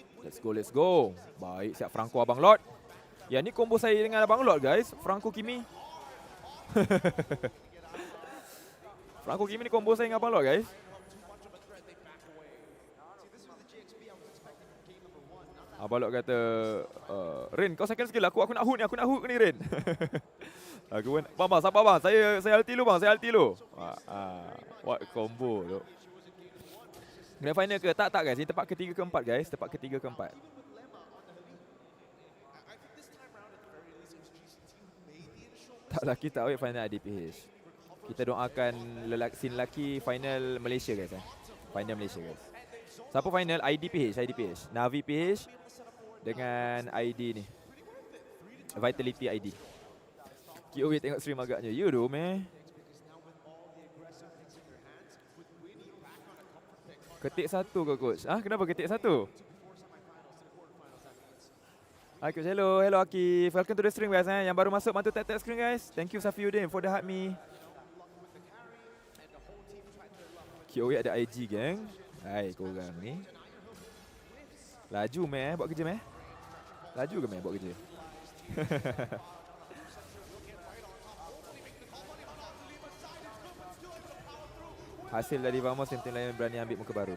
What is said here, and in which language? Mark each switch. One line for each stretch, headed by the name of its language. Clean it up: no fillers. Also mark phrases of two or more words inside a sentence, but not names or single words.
English: Let's go.
Malay: Baik, siap Franco Abang Lord. Ya, ni combo saya dengan Abang Lord guys. Franco Kimi. Franco Kimi ni combo saya dengan Abang Lord guys. Abang Lord kata, Rain, kau
English: second skill
Malay: aku nak hook ni Rain. Aku pun, bang, sabar bang, saya ulti lu bang, saya ulti lu.
English: What combo tu. Grand final ke?
Malay: Tak guys, ini tempat ketiga keempat guys, tempat ketiga keempat. Tak laki tak
English: wait final
Malay: IDPH. Kita doakan scene lelaki final Malaysia guys Final Malaysia guys. Siapa final? IDPH. Navi PH dengan ID ni. Vitality ID. KOW tengok stream agaknya.
English: You do
Malay: meh. Ketik satu ke coach? Kenapa ketik satu?
English: Hi coach, hello Akif. Welcome to the stream guys
Malay: Yang baru masuk bantu
English: tap screen guys. Thank you Safiuddin for the hype me.
Malay: KOW ada IG gang. Hai korang ni. Laju meh buat kerja meh. Laju ke meh buat kerja? Hasil dari Vamos yang tim lain berani ambil muka baru.